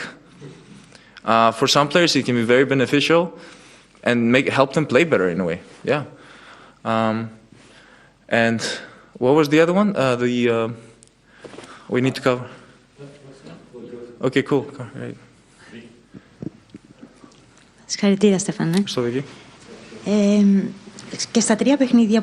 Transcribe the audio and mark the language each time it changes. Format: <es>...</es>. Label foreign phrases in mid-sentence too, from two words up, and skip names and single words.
<en>For some players, it can be very beneficial and help them play better in a way. Yeah. And what was the other one? We need to cover. Okay, cool. Right.</en> <el>Συγχαρητήρια, Στέφανε. Στο Βίκυ. Και στα τρία παιχνίδια</el>